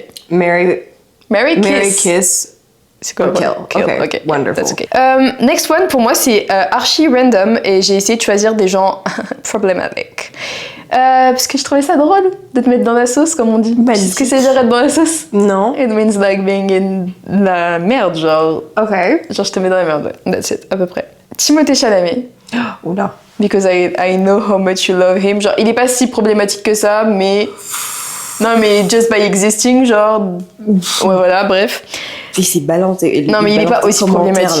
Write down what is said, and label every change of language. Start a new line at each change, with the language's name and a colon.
English: Marry, kiss. Kiss.
French: C'est quoi?
English: Kill. Kill. Ok. Wonderful. That's okay. Next one,
French: pour moi, c'est archi random et j'ai essayé de choisir des gens problématiques. Parce que je trouvais ça drôle de te mettre dans la sauce, comme on dit. Magnifique. Qu'est-ce que c'est dire être dans la sauce? Non.
English: It means like being in
French: la merde, genre. Ok. Genre, je te mets dans la merde, ouais.
English: That's it,
French: à peu près. Timothée Chalamet. Oula.
English: Because I know how much you love him.
French: Genre, il est pas si problématique que ça, mais... Non, mais
English: just by existing,
French: genre... Ouais, voilà, bref. Puis c'est balancé. Non, mais il est pas aussi problématique.